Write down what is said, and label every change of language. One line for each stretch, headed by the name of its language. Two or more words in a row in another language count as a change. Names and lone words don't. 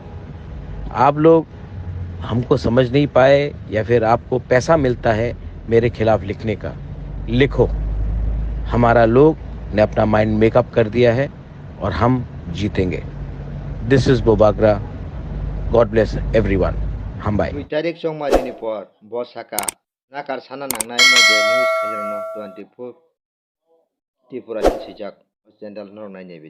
Hindi: आप लोग हमको समझ नहीं पाए या फिर आपको पैसा मिलता है मेरे खिलाफ लिखने का, लिखो। हमारा लोग ने अपना माइंड मेकअप कर दिया है और हम जीतेंगे।
English: This is Bubagra. God bless everyone. हम bye।
Kok Borok: 2 तारिख chongmari por bo saka nakar sana nangnai mo je news khairno 24 Tripura sijak channel no nai nei bidi